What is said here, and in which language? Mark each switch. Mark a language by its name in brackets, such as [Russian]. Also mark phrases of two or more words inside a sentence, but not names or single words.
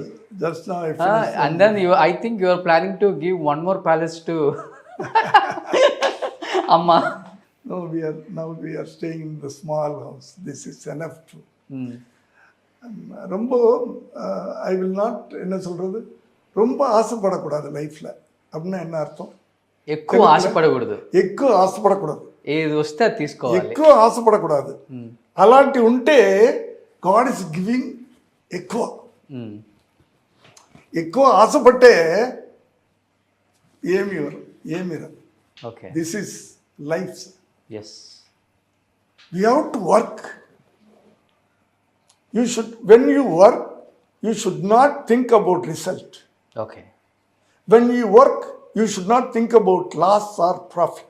[English] Just now I finished. And then I think you are planning to give one more palace to Amma. No, we are staying in the small house. This is enough to. ரொம்ப I will not, [Tamil] என்ன சொல்கிறது, ரொம்ப ஆசைப்படக்கூடாது லைஃப்பில். அப்படின்னா என்ன అర్థం? [Telugu] ఎక్కువ ఆశపడకూడదు. ఎక్కువ ఆశపడకూడదు. ఏది వస్తే అది తీసుకోవాలి. ఎక్కువ ఆశపడకూడదు. అలాంటి ఉంటే [English] God is giving [Telugu] ఎక్కువ. ఎక్కువ ఆశపట్టే ఏమి రాదు. ఓకే. [English] This is life. ఎస్. We have to work. When you work, you should not think about result. ఓకే. When you work, you should not think about loss or profit.